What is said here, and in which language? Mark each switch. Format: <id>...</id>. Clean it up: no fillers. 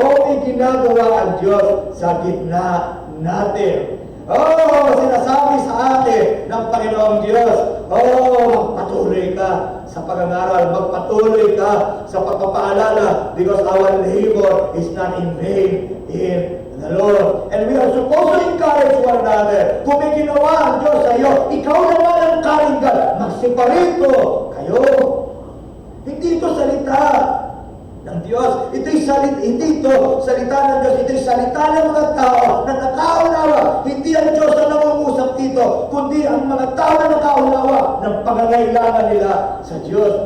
<tl>O may ginagawa ang Diyos sa gitna natin. Oh, sinasabi sa atin ng Panginoong Diyos, magpatuloy ka sa pag-aaral, magpatuloy ka sa pagpapaalala</tl> <en>because our labor is not in vain in the Lord. And we are supposed to encourage one another.</en> <tl>Kung may ginawa ang Diyos sa iyo, ikaw naman ang karinggan, magsiparito kayo. Hindi ito salita ng Diyos. Hindi ito salita ng Diyos. Ito'y salita ng mga tao na nakaunawa. Hindi ang Diyos na nangungusap dito, kundi ang mga tao na nakaunawa ng pangangailangan nila sa Diyos.</tl>